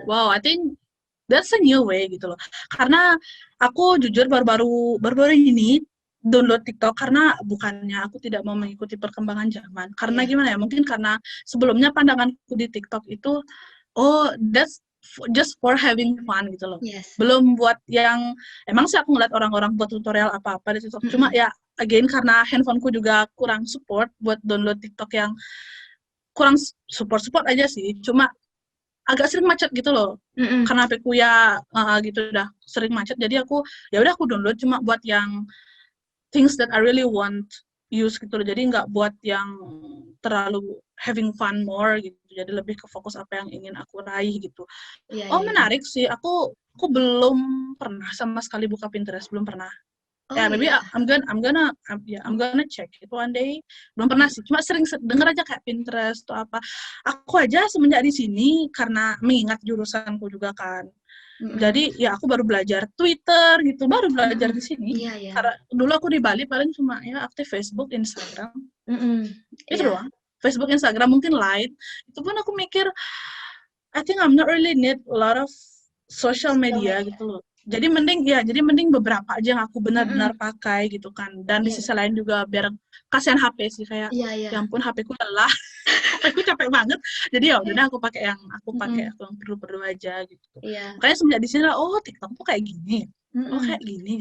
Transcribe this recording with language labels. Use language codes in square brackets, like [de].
[en] Wow, I think that's a new way [id] gitu loh. Karena aku jujur baru-baru ini download TikTok karena bukannya aku tidak mau mengikuti perkembangan zaman. Karena gimana ya? Mungkin karena sebelumnya pandanganku di TikTok itu, [en] that's just for having fun [id] gitu loh. Belum buat yang, emang sih aku ngeliat orang-orang buat tutorial apa-apa di TikTok. Cuma ya, again karena handphoneku juga kurang support buat download TikTok yang kurang support aja sih. Cuma agak sering macet gitu loh. Karena HP-ku gitu udah sering macet, jadi aku download cuma buat yang [en] things that I really want use [id] gitu loh. Jadi nggak buat yang terlalu [en] having fun more gitu. [id] Jadi lebih ke fokus apa yang ingin aku raih gitu. Iya. Menarik sih. Aku belum pernah sama sekali buka Pinterest, belum pernah. Oh [en] Maybe [id] iya. [en] I'm gonna check it one day. [id] Belum pernah sih, cuma sering denger aja kayak Pinterest atau apa. Aku aja semenjak di sini karena mengingat jurusanku juga kan. Jadi ya aku baru belajar Twitter gitu, baru belajar di sini. Iya. Karena dulu aku di Bali paling cuma ya aktif Facebook, Instagram. Itu Iya. doang. Facebook, Instagram, mungkin Line. Itu pun aku mikir, [en] I think I'm not really need a lot of social media [id] gitu loh. Jadi mending beberapa aja yang aku benar-benar pakai gitu kan. Dan di Iya. sisi lain juga biar kasihan HP sih, kayak Iya. ya ampun HP ku lelah. HP ku capek banget. Jadi ya udah aku pakai yang perlu-perlu aja gitu. Iya. Makanya semenjak di sini TikTok tuh kayak gini. Kayak gini.